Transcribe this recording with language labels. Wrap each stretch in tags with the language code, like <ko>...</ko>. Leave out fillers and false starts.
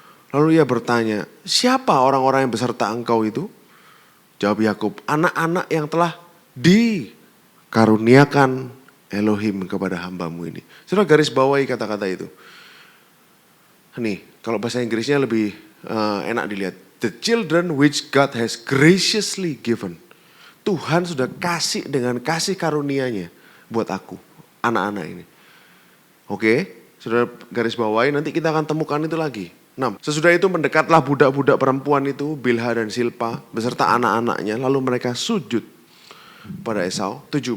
<id>Lalu ia bertanya, siapa orang-orang yang beserta engkau itu? Jawab Yakub, anak-anak yang telah dikaruniakan Elohim kepada hambamu ini. Saudara garis bawahi kata-kata itu. Nih, kalau bahasa Inggrisnya lebih enak dilihat.</id> <en>The children which God has graciously given.</en> <id>Tuhan sudah kasih dengan kasih karunia-Nya buat aku, anak-anak ini. Oke, saudara garis bawahi, nanti kita akan temukan itu lagi. 6. Sesudah itu mendekatlah budak-budak perempuan itu, Bilha dan Silpa, beserta anak-anaknya, lalu mereka sujud pada Esau. 7.</id>